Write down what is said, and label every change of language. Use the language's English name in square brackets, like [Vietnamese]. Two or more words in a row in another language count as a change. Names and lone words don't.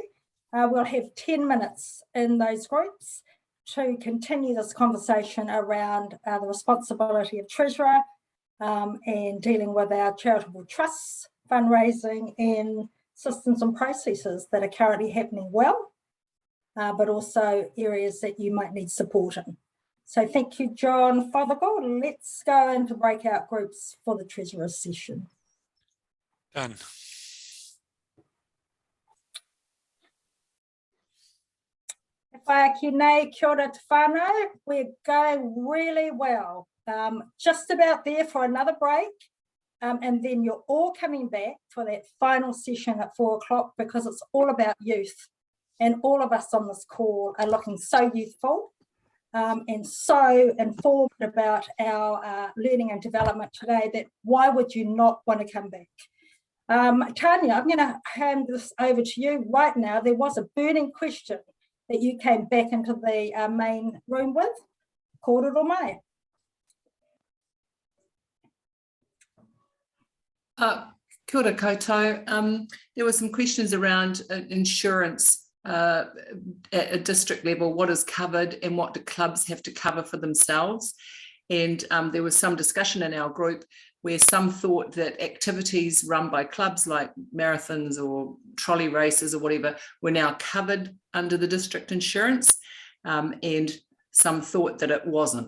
[English] We'll have 10 minutes in those groups to continue this conversation around the responsibility of treasurer and dealing with our charitable trusts, fundraising and systems and processes that are currently happening well, but also areas that you might need support in. So thank you, John Fothergill. Let's go into breakout groups for the treasurer's session. Done. [Māori] Kia ora te whānau. [English] We're going really well. Just about there for another break. And then you're all coming back for that final session at 4 o'clock because it's all about youth. And all of us on this call are looking so youthful and so informed about our learning and development today that why would you not want to come back? Tanya, I'm going to hand this over to you right now. There was a burning question that you came back into the main room with. [Māori] Kōrero mai. Kia ora koutou. [English] There were some questions around insurance at a district level, what is covered and what do clubs have to cover for themselves. And there was some discussion in our group where some thought that activities run by clubs like marathons or trolley races or whatever were now covered under the district insurance, and some thought that it wasn't.